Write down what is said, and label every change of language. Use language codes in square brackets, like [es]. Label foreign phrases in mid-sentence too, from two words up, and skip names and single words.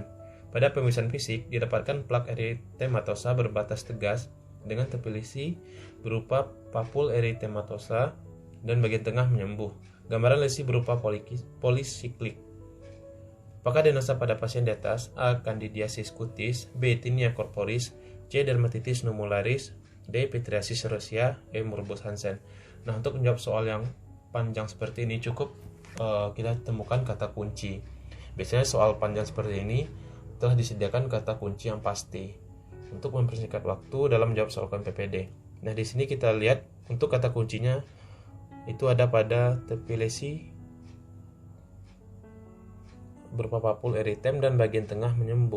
[id] Pada pemeriksaan fisik, didapatkan plak eritematosa berbatas tegas dengan tepilisi berupa papul eritematosa dan bagian tengah menyembuh. Gambaran lesi berupa polisiklik. Apakah diagnosa pada pasien di atas? A. Candidiasis cutis, B. Tinea corporis, C. Dermatitis numularis, D. Pityriasis rosea, E. Morbus Hansen. Nah, untuk menjawab soal yang panjang seperti ini cukup kita temukan kata kunci. Biasanya soal panjang seperti ini telah disediakan kata kunci yang pasti untuk mempersingkat waktu dalam menjawab soal PPD. Nah, di sini kita lihat untuk kata kuncinya itu ada pada tepilesi berupa papul eritem dan bagian tengah menyembuh.